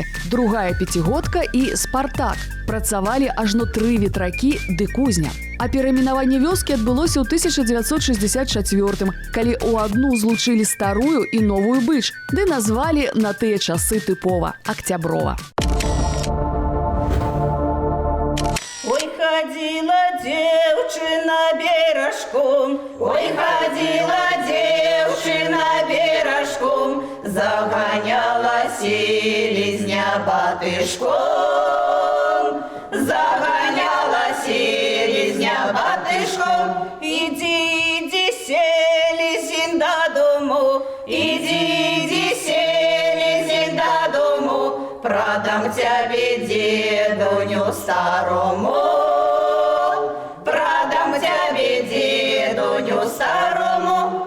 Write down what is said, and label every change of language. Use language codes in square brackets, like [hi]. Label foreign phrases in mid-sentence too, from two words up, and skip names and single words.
[be] Другая пяцігодка і Спартак. Працавалі ажно 3 ветракі ды кузня. А перайменаванне вёскі адбылося ў 1964, калі ў адну злучылі старую і новую Быч, ды назвалі на тыя часы тыпова Акцяброва. [ru] Ой, ходила девчина бережком, ой, ходила девчина бережком, за селезня батышком, заганяла селезня батышком. Иди, иди, селезень до дому, иди, иди, селезень до дому, продам тебе дедуню старому, продам тебе дедуню старому.